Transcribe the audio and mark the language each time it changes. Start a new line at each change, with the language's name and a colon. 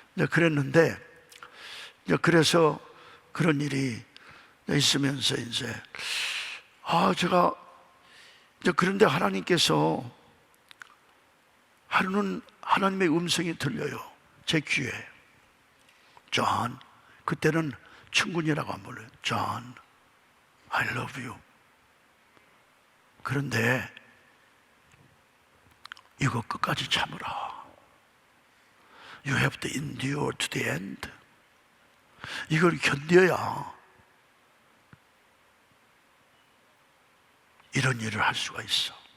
Korean: 그랬는데, 그래서 그런 일이 있으면서 이제 제가 그런데 하나님께서 하루는 하나님의 음성이 들려요, 제 귀에. 존, 그때는 충군이라고 안 불러요.
English: 존, I love you.
Korean: 그런데 이거 끝까지 참으라.
English: You have to endure to the end.
Korean: 이걸 견뎌야 이런 일을 할 수가 있어.